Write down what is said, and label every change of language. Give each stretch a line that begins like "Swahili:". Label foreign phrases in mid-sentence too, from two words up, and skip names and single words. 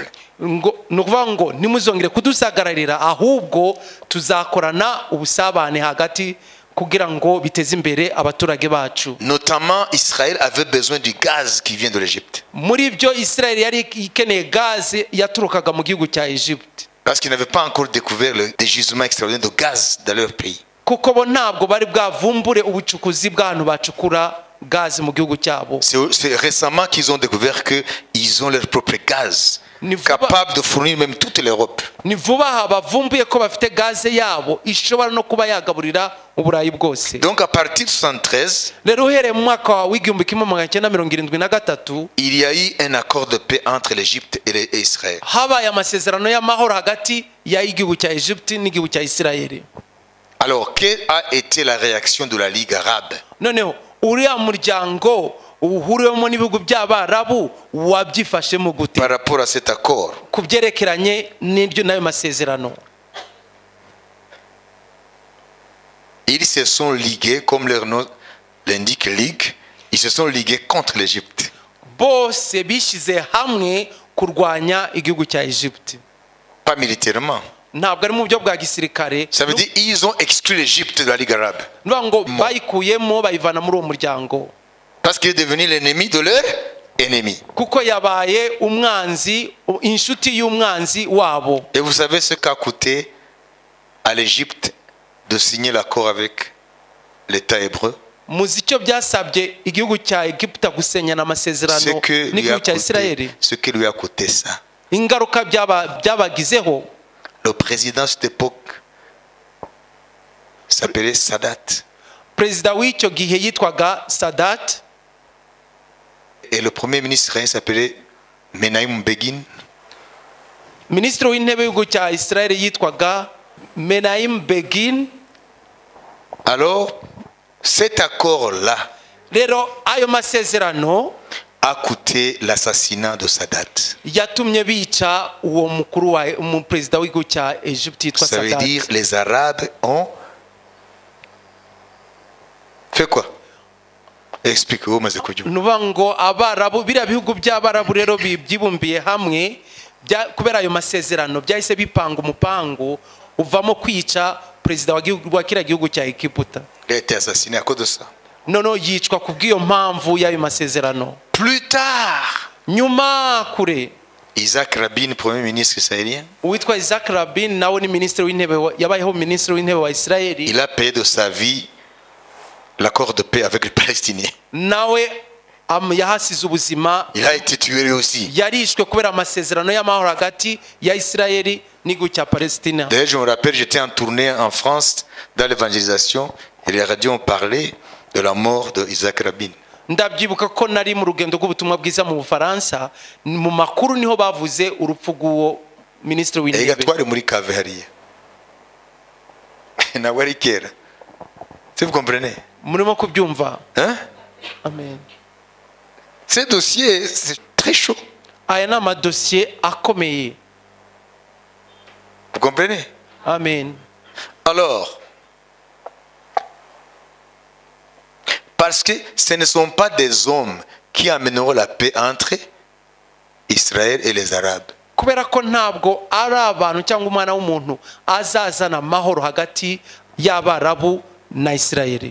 Kinyarwanda: Nukuvuga ngo nimuzongere kudusagararira ahubwo tuzakorana ubusabane hagati kugira ngo biteze imbere abaturage bacu.
French: Notamment, Israël avait besoin du gaz qui vient de l'Égypte.
Kinyarwanda: Muri byo Israel yari ikeneye gaz yaturukaga mu gihugu cya Egypte.
French: Parce qu'ils n'avaient pas encore découvert des gisements extraordinaires de gaz dans leur pays.
Kinyarwanda: Kuko bo ntabwo bari bwavumbure ubucukuzi bw'abantu bacukura gaz mu gihugu cyabo.
French: C'est récemment qu'ils ont découvert qu'ils ont leur propre gaz, capable de fournir même toute l'Europe.
Kinyarwanda: Ni vuba aha bavumbuye ko bafite gaz yabo ishobora no kuba yagaburira uburayi bwose.
French: Donc à partir de 73,
Kinyarwanda: rero uhereye mu mwaka wa 1973
French: il y a eu un accord de paix entre l'Égypte et Israël.
Kinyarwanda: habaye amasezerano y'amahoro hagati ya igihugu cya Egypte n'igihugu cya Israel.
French: Alors, quelle a été la réaction de la Ligue arabe?
Kinyarwanda: noneho uriya muryango uhuriwemo n'ibihugu by'abarabu wabyifashemo gute
French: Par rapport à cet accord?
Kinyarwanda: ku byerekeranye n'iryo n'ayo masezerano?
French: Ils se sont ligués, comme leur nom l'indique, Ligue, ils se sont ligués contre l'Égypte.
Kinyarwanda: bose bishyize hamwe kurwanya igihugu cya Egypte,
French: Pas militairement.
Kinyarwanda: ntabwo ari mu buryo bwa gisirikare.
French: Ça veut dire qu'ils ont exclu l'Égypte de la Ligue arabe.
Kinyarwanda: nuvuga ngo bayikuyemo bayivana muri uwo muryango
French: Parce qu'il est devenu l'ennemi de leur ennemi.
Kinyarwanda: kuko yabaye umwanzi, inshuti y'umwanzi wabo.
French: Et vous savez ce qu'a coûté à l'Égypte de signer l'accord avec l'État hébreu?
Kinyarwanda: muzi icyo byasabye igihugu cya Egiputa gusenyana amasezerano n'igihugu cya Isirayeli?
French: Ce qui lui a coûté ça.
Kinyarwanda: ingaruka byabagizeho.
French: Le président de cette époque s'appelait Sadat.
Kinyarwanda: perezida w'icyo gihe yitwaga Sadat,
French: Et le premier ministre israélien s'appelait Menahem Begin.
Kinyarwanda: minisitiri w'intebe w'igihugu cya Isirayeli yitwaga Menahem Begin.
French: Alors, cet accord-là
Kinyarwanda: rero ayo masezerano
French: a coûté l'assassinat de Sadat.
Kinyarwanda: yatumye bica uwo mukuru wa umuperezida w'igihugu cya Egypte yitwa
French: Ça veut
Kinyarwanda: Sadat.
French: dire les Arabes ont fait quoi? Explique-vous, mais c'est
Kinyarwanda: nuvuga ngo abarabu biriya bihugu by'abarabu rero byibumbiye hamwe kubera ayo masezerano byahise bipanga umupangu uvamo kwica perezida wa kiriya gihugu cya Egiputa.
French: Il a été assassiné à cause de ça.
Kinyarwanda: noneho yicwa ku bw'iyo mpamvu y'ayo masezerano.
French: Plus tard,
Kinyarwanda: nyuma kure
French: Isaac Rabin, premier ministre israélien,
Kinyarwanda: uwitwa Isaac Rabin nawe ni minisitiri w'intebe yabayeho minisitiri w'intebe wa Isirayeli.
French: il a payé de sa vie l'accord de paix avec les Palestiniens.
Kinyarwanda: nawe yahasize ubuzima,
French: Il a été tué lui aussi.
Kinyarwanda: yarishwe kubera amasezerano y'amahoro hagati ya Isirayeli n'igihugu cya Palestina.
French: D'ailleurs, je me rappelle, j'étais en tournée en France dans l'évangélisation et les radios ont parlé de la mort d'Isaac Rabin.
Kinyarwanda: ndabyibuka ko nari mu rugendo rw'ubutumwa bwiza mu Bufaransa, mu makuru niho bavuze urupfu rw'uwo minisitiri
French: Et
Kinyarwanda: w'intebe. gatwari muri cave hariya. Nawe ari kera.
French: Si vous comprenez?
Kinyarwanda: murimo kubyumva? Hein? Amen.
French: Ce dossier, c'est très chaud.
Kinyarwanda: aya ni amadosiye akomeye.
French: Vous comprenez? Amen. Alors, parce que ce ne sont pas des hommes qui amèneront la paix entre Israël et les Arabes.
Kinyarwanda: kubera ko ntabwo ari abantu cyangwa umwana w'umuntu azazana amahoro hagati y'abarabu na Isirayeli,